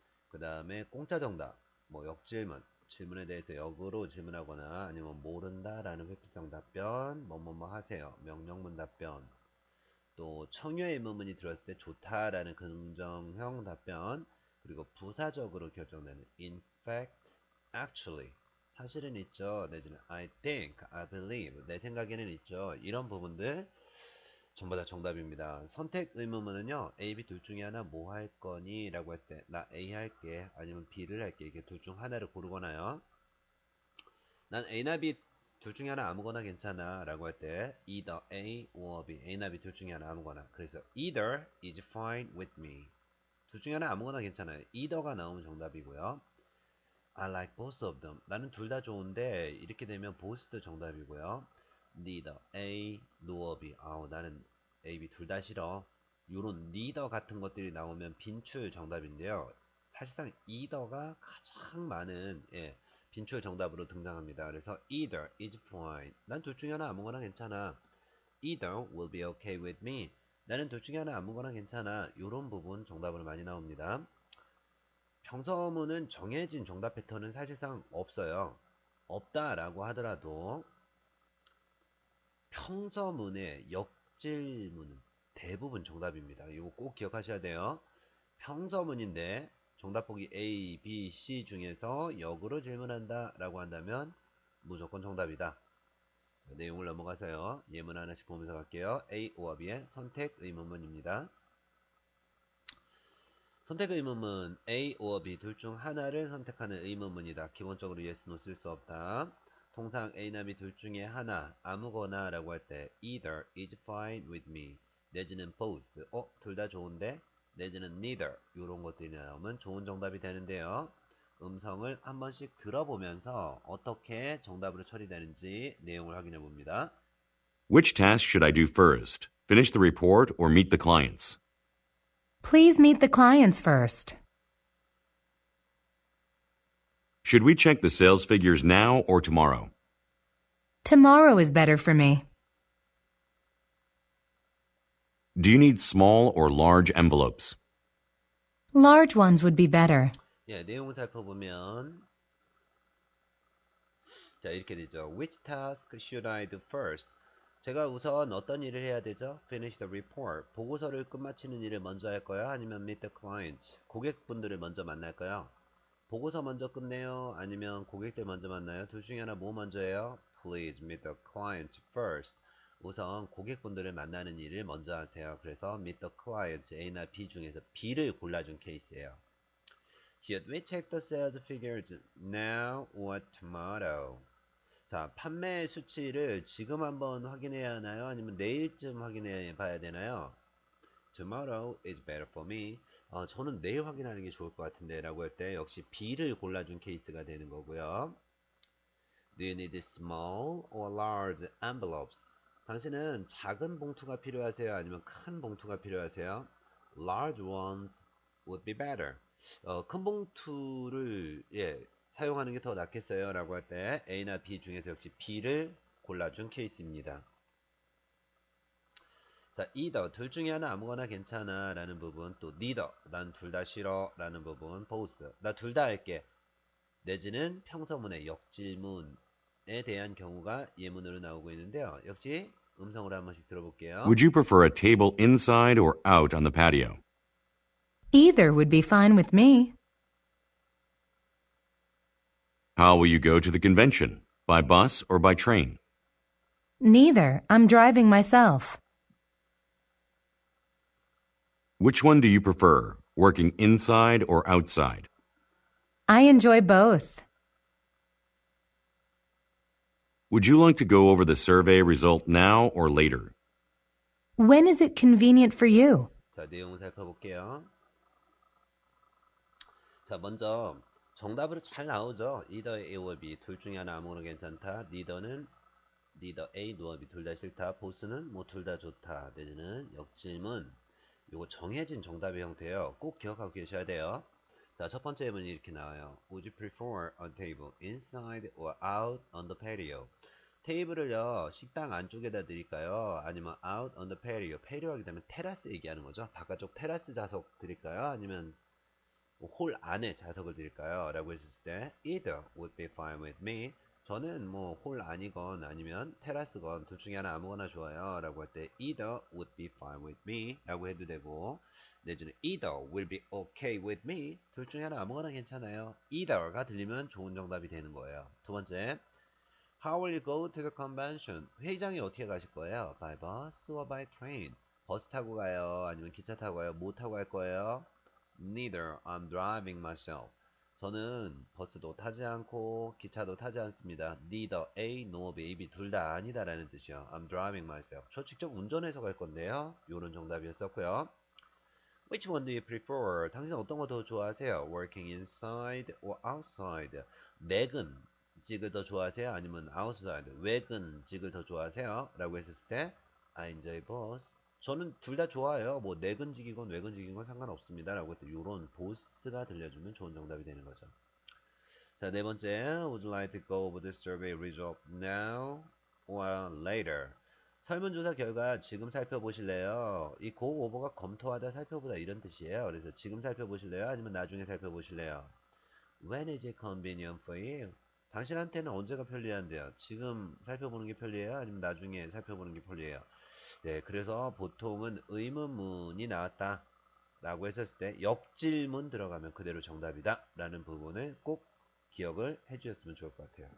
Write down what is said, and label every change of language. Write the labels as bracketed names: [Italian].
[Korean] 그 다음에 공짜 정답, 뭐 역질문, 질문에 대해서 역으로 질문하거나 아니면 모른다 라는 회피성 답변, 뭐뭐뭐 하세요, 명령문 답변, 또 청유의 의문문이 들어왔을 때 좋다 라는 긍정형 답변, 그리고 부사적으로 결정되는 in fact, actually, 사실은 있죠, 내지는 [English] I think, I believe, [Korean] 내 생각에는 있죠, 이런 부분들 전부 다 정답입니다. 선택 의문문은요, A, B 둘 중에 하나 뭐 할 거니? 라고 했을 때, 나 A 할게, 아니면 B를 할게. 이게 둘 중 하나를 고르거나요. 난 A나 B 둘 중에 하나 아무거나 괜찮아. 라고 할 때, [English] either A or B. [Korean] A나 B 둘 중에 하나 아무거나. 그래서, [English] either is fine with me. [Korean] 둘 중에 하나 아무거나 괜찮아요. either가 나오면 정답이고요. [English] I like both of them. [Korean] 나는 둘 다 좋은데, 이렇게 되면 both도 정답이고요. [English] neither A nor B. [Korean] 나는 A, B 둘 다 싫어. 요런 neither 같은 것들이 나오면 빈출 정답인데요. 사실상 either가 가장 많은 빈출 정답으로 등장합니다. 그래서 [English] either is fine. [Korean] 난 둘 중에 하나 아무거나 괜찮아. [English] either will be okay with me. [Korean] 나는 둘 중에 하나 아무거나 괜찮아. 요런 부분 정답으로 많이 나옵니다. 평서문은 정해진 정답 패턴은 사실상 없어요. 없다라고 하더라도 평서문의 역질문은 대부분 정답입니다. 이거 꼭 기억하셔야 돼요. 평서문인데 정답보기 A, B, C 중에서 역으로 질문한다 라고 한다면 무조건 정답이다. 내용을 넘어가서요. 예문 하나씩 보면서 갈게요. A, O와 B의 선택 의문문입니다. 선택 의문문 A, or B 둘 중 하나를 선택하는 의문문이다. 기본적으로 yes, no 쓸 수 없다. 통상 A나 B 둘 중에 하나, 아무거나 라고 할 때 [English] either is fine with me [Korean] 내지는 both, 둘 다 좋은데 내지는 neither 이런 것들이 나오면 좋은 정답이 되는데요. 음성을 한 번씩 들어보면서 어떻게 정답으로 처리되는지 내용을 확인해 봅니다. [English] Which task should I do first? Finish the report or meet the clients? Please meet the clients first. Should we check the sales figures now or tomorrow? Tomorrow is better for me. Do you need small or large envelopes? Large ones would be better. [Korean] 내용을 살펴보면 자, 이렇게 되죠. [English] Which task should I do first? [Korean] 제가 우선 어떤 일을 해야 되죠? [English] Finish the report. [Korean] 보고서를 끝마치는 일을 먼저 할 거야? 아니면 [English] meet the client? [Korean] 고객분들을 먼저 만날까요? 보고서 먼저 끝내요? 아니면 고객들 먼저 만나요? 둘 중에 하나 뭐 먼저 해요? [English] Please meet the client first. [Korean] 우선 고객분들을 만나는 일을 먼저 하세요. 그래서 [English] meet the client, [Korean] A나 B 중에서 B를 골라준 케이스예요. [English] Should we check the sales figures now or tomorrow? [Korean] 자, 판매 수치를 지금 한번 확인해야 하나요? 아니면 내일쯤 확인해 봐야 되나요? [English] Tomorrow is better for me. [Korean] 저는 내일 확인하는 게 좋을 것 같은데 라고 할 때 역시 B를 골라준 케이스가 되는 거고요. Do you need small or large envelopes? 당신은 작은 봉투가 필요하세요? 아니면 큰 봉투가 필요하세요? Large ones would be better. 큰 봉투를 사용하는 게 더 낫겠어요 라고 할 때 A나 B 중에서 역시 B를 골라준 케이스입니다. 자, either 둘 중에 하나 아무거나 괜찮아 라는 부분, 또 neither 난 둘 다 싫어 라는 부분, both 나 둘 다 할게 내지는 평서문의 역질문에 대한 경우가 예문으로 나오고 있는데요. 역시 음성으로 한 번씩 들어볼게요. [English] Would you prefer a table inside or out on the patio? Either would be fine with me. How will you go to the convention? By bus or by train? Neither. I'm driving myself. Which one do you prefer, working inside or outside? I enjoy both. Would you like to go over the survey result now or later? When is it convenient for you? [Korean] 자, 내용을 살펴볼게요. 자, 먼저 정답으로 잘 나오죠. [English] either A or B [Korean] 둘 중에 하나 아무거나 괜찮다. [English] neither A, nor B [Korean] 둘 다 싫다. both는 뭐 둘 다 좋다. 내지는 역질문. 요거 정해진 정답의 형태예요. 꼭 기억하고 계셔야 돼요. 자, 첫 번째 문이 이렇게 나와요. [English] Would you prefer a table inside or out on the patio? [Korean] 테이블을요, 식당 안쪽에다 드릴까요? 아니면 [English] out on the patio. [Korean] patio하게 되면 테라스 얘기하는 거죠. 바깥쪽 테라스 좌석 드릴까요? 아니면 홀 안에 좌석을 드릴까요? 라고 했을 때 [English] either would be fine with me. [Korean] 저는 뭐 홀 안이건 아니면 테라스건 둘 중에 하나 아무거나 좋아요 라고 할 때 [English] either would be fine with me [Korean] 라고 해도 되고, 내지는 [English] either will be okay with me [Korean] 둘 중에 하나 아무거나 괜찮아요. either가 들리면 좋은 정답이 되는 거예요. 두 번째, [English] how will you go to the convention? [Korean] 회의장에 어떻게 가실 거예요? [English] by bus or by train? [Korean] 버스 타고 가요? 아니면 기차 타고 가요? 뭐 타고 갈 거예요? [English] Neither. I'm driving myself. [Korean] 저는 버스도 타지 않고 기차도 타지 않습니다. [English] Neither A, nor B, [Korean] B 둘 다 아니다라는 뜻이요. [English] I'm driving myself. [Korean] 저 직접 운전해서 갈 건데요. 요런 정답이었었고요. [English] Which one do you prefer? [Korean] 당신 어떤 거 더 좋아하세요? [English] Working inside or outside? [Korean] 내근직을 더 좋아하세요? 아니면 outside? 외근직을 더 좋아하세요? 라고 했을 때 [English] I enjoy both. [Korean] 저는 둘 다 좋아요. 뭐 내근직이건 외근직이건 상관없습니다. 라고 했더니 요런 보스가 들려주면 좋은 정답이 되는 거죠. 자, 네 번째. [English] Would you like to go over the survey result now or later? [Korean] 설문조사 결과 지금 살펴보실래요? 이 go over가 검토하다 살펴보다 이런 뜻이에요. 그래서 지금 살펴보실래요? 아니면 나중에 살펴보실래요? [English] When is it convenient for you? [Korean] 당신한테는 언제가 편리한데요? 지금 살펴보는 게 편리해요? 아니면 나중에 살펴보는 게 편리해요? 네, 그래서 보통은 의문문이 나왔다 라고 했었을 때 역질문 들어가면 그대로 정답이다 라는 부분을 꼭 기억을 해주셨으면 좋을 것 같아요.